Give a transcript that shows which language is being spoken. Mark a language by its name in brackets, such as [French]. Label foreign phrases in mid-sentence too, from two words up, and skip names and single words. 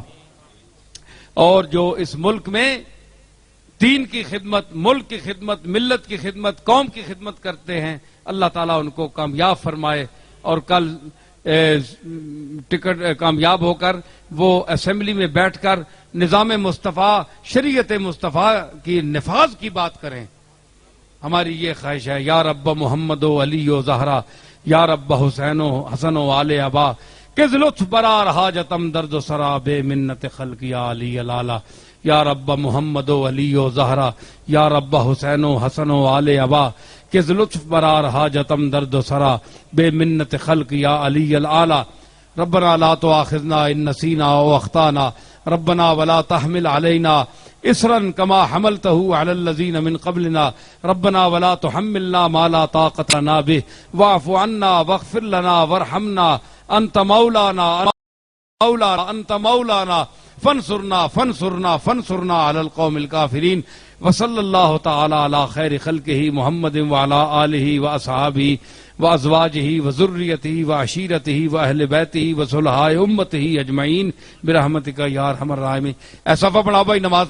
[Urdu] اور جو اس ملک میں دین کی خدمت، ملک کی خدمت، ملت کی خدمت، قوم کی خدمت کرتے ہیں، اللہ تعالیٰ ان کو کامیاب فرمائے اور کل ٹکٹ کامیاب ہو کر وہ اسمبلی میں بیٹھ کر نظام مصطفیٰ، شریعت مصطفیٰ کی نفاذ کی بات کریں. ہماری یہ خواہش ہے. [Persian] یا رب محمد و علی و زہرا، یا رب حسین و حسن و آل ابا، کز لطف برار حاجتم درد و سرا بے منت خلق یا علی الالا. یا رب محمد و علی و زہرا، یا رب حسین و حسن و آل ابا، کز لطف برار حاجتم درد و سرا بے منت خلق یا علی الالا. [Arabic] ربنا لا تؤاخذنا ان نسینا او اخطانا، ربنا ولا تحمل علينا اسرا كما حملته على الذين من قبلنا، ربنا ولا تحملنا ما لا طاقة لنا به، واعف عنا واغفر لنا وارحمنا انت مولانا. مولانا انت مولانا فانصرنا فانصرنا فانصرنا علی القوم الکافرین وصلی اللہ تعالی علی خیر خلقہ محمد وعلی آلہ واصحابہ وازواجہ وذریتہ وعشیرتہ واہل بیتہ وصلحاء امتہ اجمعین برحمتک یا ارحم الراحمین۔ [Urdu] ایسا پڑھا بھائی نماز